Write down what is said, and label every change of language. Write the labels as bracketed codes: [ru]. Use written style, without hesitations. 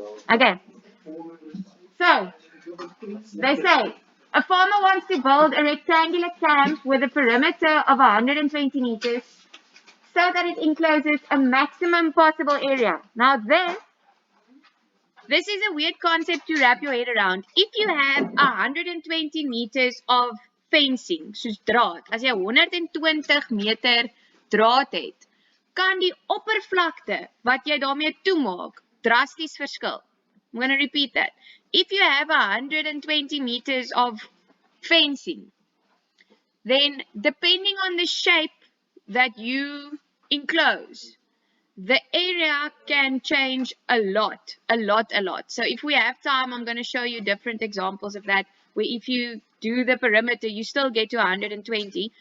[en] Okay, so they say a farmer wants to build a rectangular camp with a perimeter of 120 meters so that it encloses a maximum possible area. Now this is a weird concept to wrap your head around. If you have 120 meters of fencing, [af] soos draad, as jy 120 meter draad het, kan die oppervlakte wat jy daarmee toemaak drasties verskil. [en] I'm going to repeat that. If you have 120 meters of fencing, then depending on the shape that you enclose, the area can change a lot. So if we have time, I'm going to show you different examples of that, where if you do the perimeter, you still get to 120.